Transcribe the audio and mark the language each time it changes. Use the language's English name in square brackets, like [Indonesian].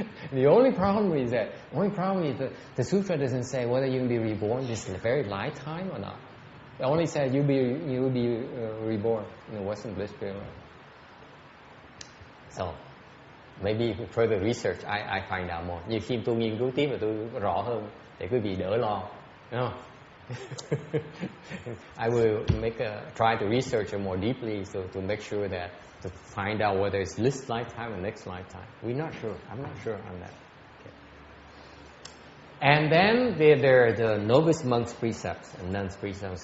[English] The only problem is the sutra doesn't say whether you'll be reborn this very lifetime or not. It only says you'll be reborn in the Western bliss sphere. So maybe further research I find out more. [Vietnamese] Nhiều khi tôi nghiên cứu tiếp và tôi rõ hơn để quý vị đỡ lo, đúng không? [English] I will try to research it more deeply so to make sure that to find out whether it's this lifetime or next lifetime. We're not sure. I'm not sure on that. Okay. And then there are the novice monks' precepts and nuns' precepts.